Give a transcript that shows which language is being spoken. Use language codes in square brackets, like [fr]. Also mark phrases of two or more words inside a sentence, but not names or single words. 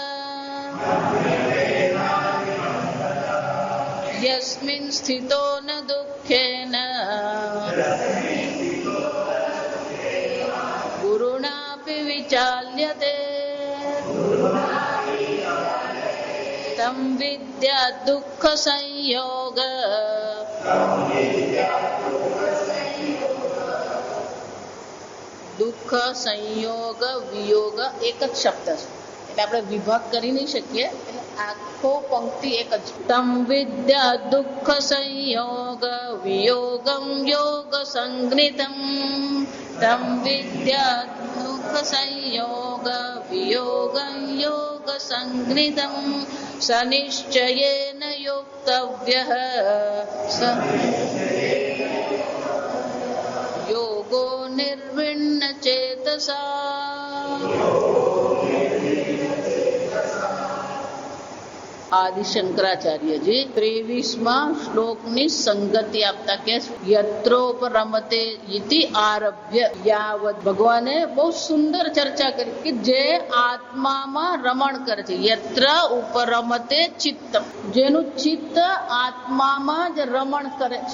[sa] यस्मिन् स्थितो न दुःखेन गुरुणापि विचाल्यते तं विद्या दुःखसंयोग [gu] દુઃખ સંયોગ વિયોગ એક જ શબ્દ છે, એટલે આપણે વિભાગ કરી નહીં શકીએ, એટલે આખો પંક્તિ એક જ. [sa] तम विद्या दुःख संयोग वियोगम योग संज्ञितम तम विद्या दुःख संयोग वियोगम योग संज्ञितम सनिश्चयेन योक्तव्यः योगो निर्विण्ण चेतसा। [gu] आदि शंकराचार्यजी 23મા શ્લોકની સંગતિ આપતા કે [sa] यत्रोपरमते इति आरभ्य यावत. [gu] ભગવાને બહુ સુંદર ચર્ચા કરી કે જે આત્મામાં રમણ કરે છે. [sa] यत्र उपरमते चित्त, [gu] જેનું ચિત્ત આત્મામાં જ રમણ કરે છે.